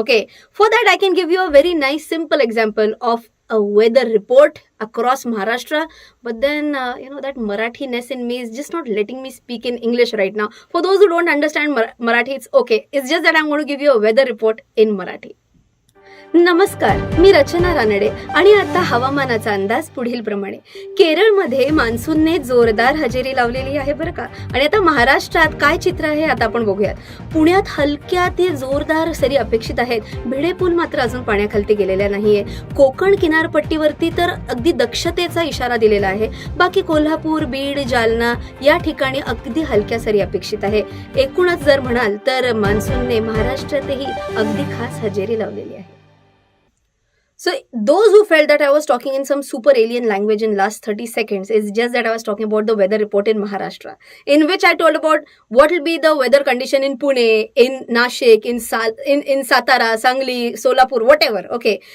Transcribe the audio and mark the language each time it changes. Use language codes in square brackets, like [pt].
[en] Okay, for that I can give you a very nice simple example of a weather report across Maharashtra, but then that Marathi-ness in me is just not letting me speak in English right now. For those who don't understand Marathi, it's okay. It's just that I'm going to give you a weather report in Marathi. [mr] नमस्कार, मी रचना रानडे आणि आता हवामानाचा अंदाज पुढील प्रमाणे. केरळमध्ये मान्सूनने जोरदार हजेरी लावलेली आहे बरं का. आणि आता महाराष्ट्रात काय चित्र आहे आता आपण बघूयात. पुण्यात हलक्या ते जोरदार सरी अपेक्षित आहेत. भिडे पूल मात्र अजून पाण्याखाली गेलेला नाहीये. कोकण किनारपट्टीवरती तर अगदी दक्षतेचा इशारा दिलेला आहे. बाकी कोल्हापूर, बीड, जालना या ठिकाणी अगदी हलक्या सरी अपेक्षित आहे. एकूणच जर म्हणाल तर मान्सूनने महाराष्ट्रातही अगदी खास हजेरी लावलेली आहे. [en] So those who felt that I was talking in some super alien language in last 30 seconds, it's just that I was talking about the weather report in Maharashtra, in which I told about what will be the weather condition in Pune, in Nashik, in Satara, Sangli, Solapur, whatever. Okay.